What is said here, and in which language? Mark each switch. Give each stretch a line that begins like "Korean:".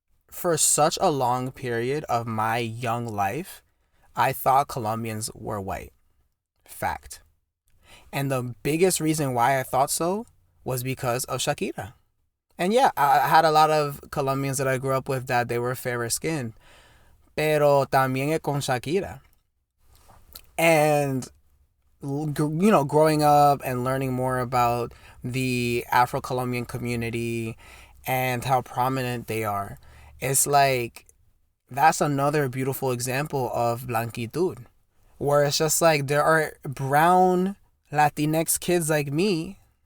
English: For such a long period of my young life, I thought Colombians were white. Fact. And the biggest reason why I thought so was because of Shakira. And yeah, I had a lot of Colombians that I grew up with that they were fairer skinned.
Spanish: Pero también es con Shakira.
English: And, you know, growing up and learning more about the Afro-Colombian community and how prominent they are, it's like, that's another beautiful example of blanquitud, where it's just like there are brown Latinx kids like me